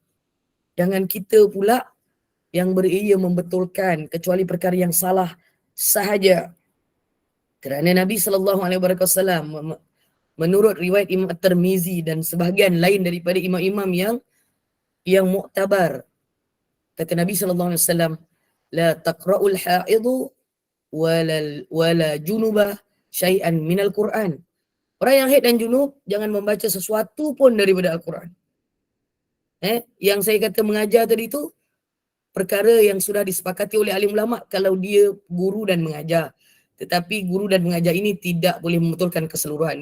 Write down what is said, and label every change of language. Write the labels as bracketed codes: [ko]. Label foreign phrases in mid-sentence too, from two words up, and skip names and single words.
[ms] Jangan kita pula yang beria membetulkan kecuali perkara yang salah sahaja. Kerana Nabi SAW menurut riwayat Imam At-Tirmizi dan sebahagian lain daripada imam-imam yang muktabar, kata Nabi SAW, [ar] لا تقرأ الحائض ولا الجنب شيئا من القرآن. [ms] Orang yang haid dan junub jangan membaca sesuatu pun daripada Al-Quran. Yang saya kata mengajar tadi tu perkara yang sudah disepakati oleh alim ulama kalau dia guru dan mengajar. Tetapi guru dan mengajar ini tidak boleh membetulkan keseluruhan.